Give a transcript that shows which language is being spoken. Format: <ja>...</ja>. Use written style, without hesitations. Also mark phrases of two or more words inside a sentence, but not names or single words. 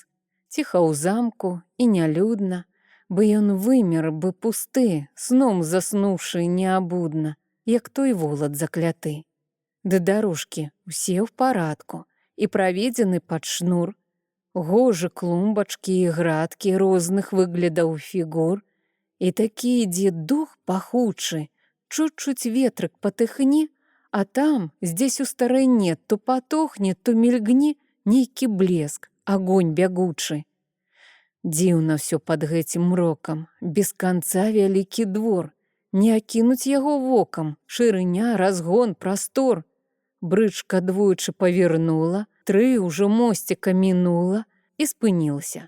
<be>Ціха ў замку і нялюдна, бы ён вымер бы пусты, сном заснуўшы неабудна, як той волат закляты. Ды дарожкі усе ў парадку і праведзены пад шнур, гожы клумбачкі і градкі розных выглядаў фігур, і такі ідзе дух пахучы, чуть-чуть ветрык патыхне, а там, здесь у старыне, то патухне, то мільгне нейкі блеск, агонь бягучы. Дзіўна ўсё пад гэтым мрокам, без канца вялікі двор, не акінуць яго вокам, шырыня, разгон, прастор. Брычка двойчы павернула, 3 ўжо мосціка мінула і спынілася.</be>